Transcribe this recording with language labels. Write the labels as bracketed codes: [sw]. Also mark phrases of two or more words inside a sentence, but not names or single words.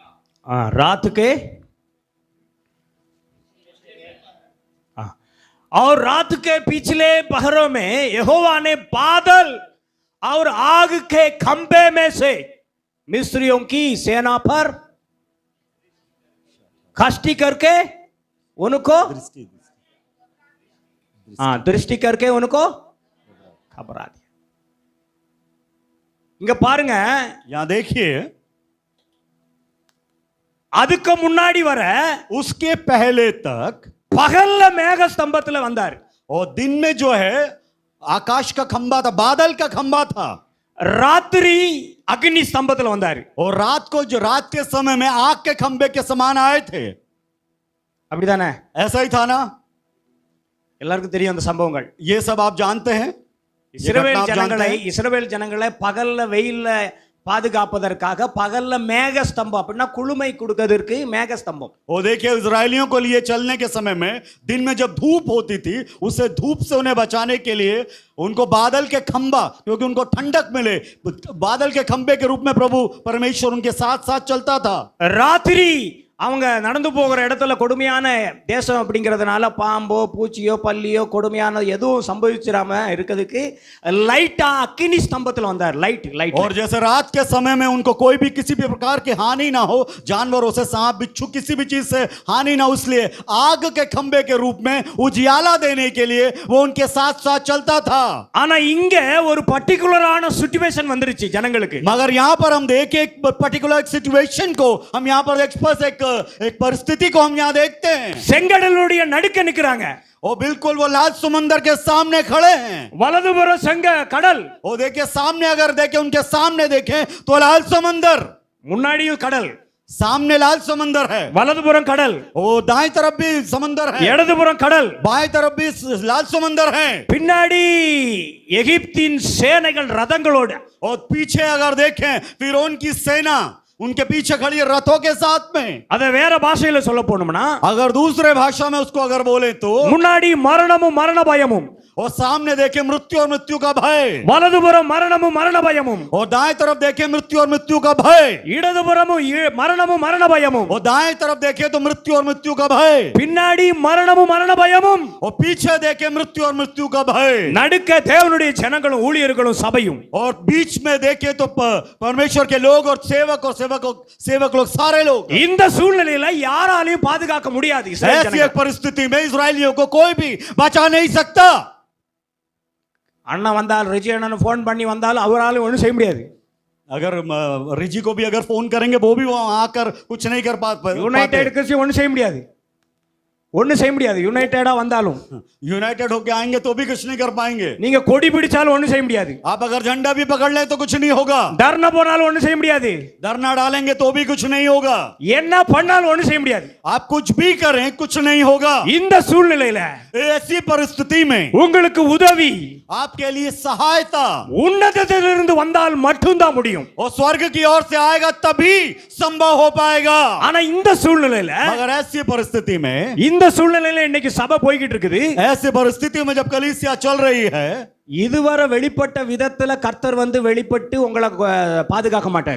[hi] रात के और रात के पिछले पहरों में यहोवा ने बादल और आग के खंभे में से मिस्रियों की सेना पर दृष्टि करके उनको दृष्टि करके उनको घबरा दिया। [ta] இங்க பாருங்க, [hi] यहां देखिए, [ta] அதுக்கு முன்னாடி வர [hi] उसके पहले तक [ta] பகல்ல மேக ஸ்தம்பத்துல வந்தார்। [hi] और दिन में जो है आकाश का खंबा था, बादल का खंबा था। [ta] ராத்திரி அக்னி ஸ்தம்பத்துல வந்தார்। [hi] और रात को जो रात के समय में आग के खंबे के समान आए थे। [ta] அப்படிதானே? [hi] ऐसा ही था ना? [ta] எல்லாருக்கும் தெரியும் அந்த சம்பவங்கள்। [hi] ये सब आप जानते हैं। [ta] இஸ்ரவேல் ஜனங்களை பகல்ல வெயில்ல பாதுகாப்பதற்காக பகல்ல மேக ஸ்தம்பம், அப்படின்னா குளுமை கொடுக்கிறதுக்கு மேக ஸ்தம்பம்। [hi] और देखिए, इजरायलियों को लिए चलने के समय में दिन में जब धूप होती थी, उसे धूप से उन्हें बचाने के लिए उनको बादल के खंबा, क्योंकि उनको ठंडक मिले, बादल के खंबे के रूप में प्रभु परमेश्वर उनके साथ साथ चलता था। [ta] ராத்திரி அவங்க நடந்து போகிற இடத்துல கொடுமையான தேசம் அப்படிங்கிறதுனால பாம்போ பூச்சியோ பல்லியோ கொடுமையான எதுவும் சம்பவிச்சிடாம இருக்கிறதுக்கு லைட்டா அக்கினி ஸ்தம்பத்தில் வந்தார்। லைட் [hi] और जैसे रात के समय में उनको कोई भी किसी भी प्रकार की हानि ना हो, जानवरों से, सांप बिच्छू किसी भी चीज से हानि ना हो, इसलिए आग के खंबे के रूप में उजियाला देने के लिए वो उनके साथ साथ चलता था। [ta] ஆனா இங்க ஒரு [en] particular situation [ta] வந்துருச்சு ஜனங்களுக்கு। [hi] मगर यहाँ पर हम देखें एक [en] particular situation [hi] को, हम यहाँ पर एक परिस्थिति को हम यहाँ देखते हैं। [ta] செங்கடலுடைய நடுக்க நிக்கிறாங்க। [hi] वो बिल्कुल वो लाल समुंदर के सामने खड़े हैं। [ta] வலதுபுற செங்க கடல், [hi] वो देखिए सामने, अगर देखें उनके सामने देखें तो लाल समुंदर, [ta] முன்னாடியும் கடல், [hi] सामने लाल समुंदर है, [ta] வலதுபுறம் கடல், [hi] वो दाएं तरफ भी समुंदर है, [ta] இடதுபுறம் கடல், [hi] बाएं तरफ भी लाल समुंदर है। [ta] பின்னாடி எகிப்தின் சேனைகள் ரதங்களோட, [hi] और पीछे अगर देखें फिरौन की सेना उनके पीछे खड़ी है रथों के साथ में। [ta] அதை வேற பாஷையில சொல்ல போனோம்னா, [hi] अगर दूसरे भाषा में उसको अगर बोले तो, [ta] முன்னாடி மரணமும் மரண பயமும், [hi] और सामने देखे मृत्यु और मृत्यु का भय, [ta] வலதுபுறம் மரணமும் மரண பயமும், [hi] और दाएं तरफ देखे मृत्यु और मृत्यु का भय, [ta] இடதுபுறமும் மரணமும் மரண பயமும், [hi] और दाएं तरफ देखे तो मृत्यु और मृत्यु का भय, [ta] பின்னாடி மரணமும் மரண பயமும், [hi] और पीछे देखे मृत्यु और मृत्यु का भय, [ta] நடுக்க தேவனுடைய ஜனங்களும் ஊழியர்களும் சபையும், [hi] और बीच में देखे तो परमेश्वर के लोग और सेवक लोग सारे लोग। [ta] இந்த சூழ்நிலையில யாராலையும் பாதுகாக்க முடியாது இஸ்ரவேல் [hi] ऐसी [ta] ஜனங்களை. [hi] एक परिस्थिति में इस्राएलियों को कोई भी बचा नहीं सकता। [ta] அண்ணன் வந்தால் ரிஜி அண்ணன் போன் பண்ணி வந்தாலும் அவராலும் ஒன்றும் செய்ய முடியாது. [hi] अगर रिजी को भी अगर फोन करेंगे वो भी वहां आकर कुछ नहीं कर पाते। [ta] யுனைடெட் கிறிஸ்டியன் ஒன்றும் செய்ய முடியாது, ஒன்றும் செய்ய முடியாது. யுனைடெடா வந்தாலும், [hi] यूनाइटेड होके आएंगे तो भी कुछ नहीं कर पाएंगे। [ta] நீங்க கொடி பிடிச்சாலும் ஒன்றும் செய்ய முடியாது. [hi] आप अगर झंडा भी पकड़ ले तो कुछ नहीं होगा। [ta] தர்ணா போனாலும் ஒன்றும் செய்ய முடியாது. [hi] धरना डालेंगे तो भी कुछ नहीं होगा। [ta] என்ன பண்ணாலும் ஒன்றும் செய்ய முடியாது. [hi] आप कुछ भी करें कुछ नहीं होगा। [ta] இந்த சூழ்நிலையில [hi] ऐसी परिस्थिति में [ta] உங்களுக்கு உதவி [hi] आपके लिए सहायता [ta] உன்னதத்திலிருந்து வந்தால் மட்டும்தான் முடியும். [hi] और स्वर्ग की ओर से आएगा तभी संभव हो पाएगा। [ta] ஆனா இந்த சூழ்நிலையில, [hi] मगर ऐसी परिस्थिति में, [ta] இந்த சூழ்நிலையில இன்னைக்கு சபை போய்கிட்டு இருக்குது. [hi] ऐसी परिस्थिति में जब कलीसिया चल रही है, [ta] இதுவரை வெளிப்பட்ட விதத்துல கர்த்தர் வந்து வெளிப்பட்டு உங்களை பாதுகாக்க மாட்டார்.